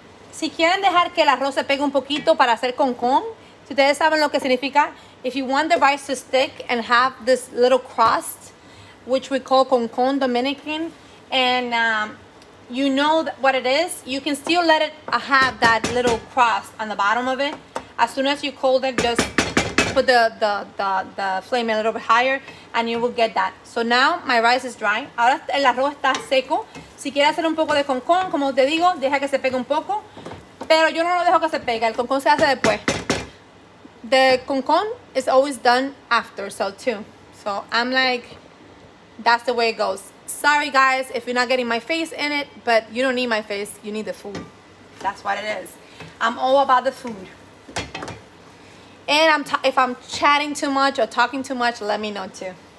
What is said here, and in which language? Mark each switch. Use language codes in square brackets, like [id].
[es] Si quieren dejar que el arroz se pegue un poquito para hacer concón, si ustedes saben lo que significa, [en] if you want the rice to stick and have this little crust, which we call concón Dominican, and you know what it is, you can still let it have that little crust on the bottom of it. As soon as you cold it, just put the flame a little bit higher, and you will get that. So now my rice is dry. [es] Ahora el arroz está seco. Si quiere hacer un poco de concón, como te digo, deja que se pegue un poco. Pero yo no lo dejo que se pegue. El concón se hace después. [en] The concón is always done after, so too. So I'm like, that's the way it goes. Sorry guys if you're not getting my face in it, but you don't need my face, you need the food. That's what it is. I'm all about the food. And if I'm chatting too much or talking too much, let me know too.